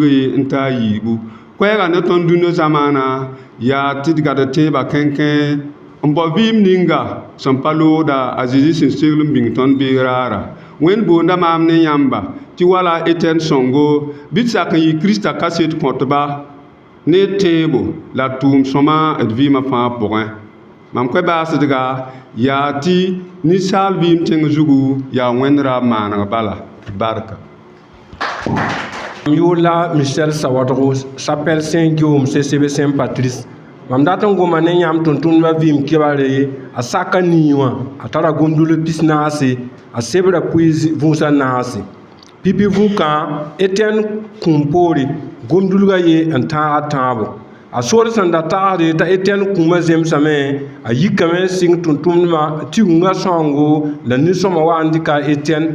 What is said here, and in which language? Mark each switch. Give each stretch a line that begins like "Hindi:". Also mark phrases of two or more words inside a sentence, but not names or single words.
Mossi: ye n taa yiibu koɛɛga ne tõnd dũnã zamaana yaa tɩ d gad tẽebã kẽnkẽ n bao vɩɩm ninga sẽn pa loogda a Zezi sẽn segl n bĩng tõnd beeg raara wẽnd boonda maam ne yãmba tɩ wala Etienne sõngo bɩ d sak n yɩ Kiristã kaset kõtba ne tẽebo la tʋʋm sõma d vɩɩmã fãa pʋgẽ mam koɛ baasdga yaa tɩ ninsaal vɩɩm tẽng zugu yaa wẽnd raab maaneg bala barka
French: Yola Michel Sawadro, chapelle Saint-Guillaume, CCB Saint-Patrice.
Mossi: Mam dat n goma ne yãmb tʋm-tʋmdbã vɩɩm kɩbare a saka niiwã a tara gom-dul pis naase a sebra pʋɩ vũsã naase pipi vũkã Etienne kũum poore gom-dulgã ye n tãag a tãabo a sool sẽn da tagsde t'a Etienne kũumã zemsame a yikame sɩng tʋm-tʋmdmã tigungã sõngo la nin-sõma wa n dɩka Etienne